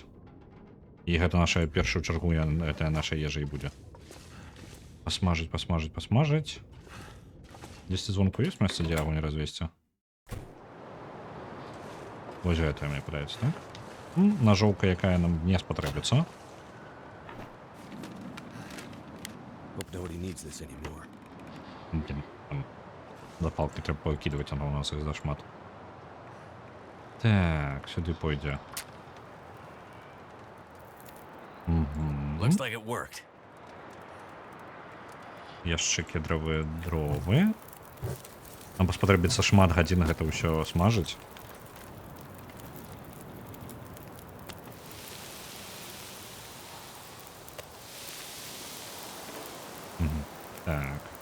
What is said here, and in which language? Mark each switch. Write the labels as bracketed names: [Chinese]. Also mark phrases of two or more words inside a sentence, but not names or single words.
[Belarusian] І гэта наша першую чаргу, гэта наша ежа і будзе. Пасмажыць. Дзесьці звонку ёсць месца для агонь развесці? Вось гэта мне падаецца, так? Ножовка, якая нам не спатрэбіцца. [English] Hope nobody needs this anymore. [Belarusian] Запалки трэба пакідваць, а у нас іх зашмат. Так, сюды пойдзе. [English] Looks like it worked. [Belarusian] Яшчэ кедравыя дровы. Нам спатрэбіцца шмат гадзін гэта ўсё смажыць. Так.